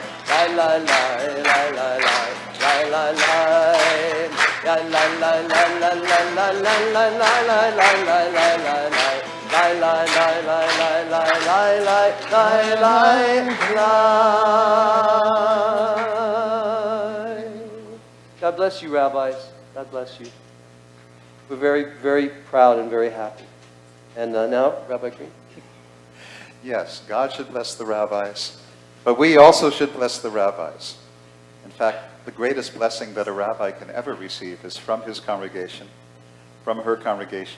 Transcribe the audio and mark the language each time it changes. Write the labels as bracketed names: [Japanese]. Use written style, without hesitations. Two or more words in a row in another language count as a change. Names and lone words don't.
[English] Lie, lie, lie, lie, lie, lie, lie, lie, lie. Lie, lie, lie, lie, lie, lie, lie, lie, lie, lie, lie, lie, lie, lie, lie. Lie, lie, lie, lie, lie, lie, lie, lie, lie, lie, lie. God bless you, rabbis. God bless you. We're very, very proud and very happy. And now, Rabbi Green. Yes, God should bless the rabbis, but we also should bless the rabbis. In fact, the greatest blessing that a rabbi can ever receive is from his congregation, from her congregation.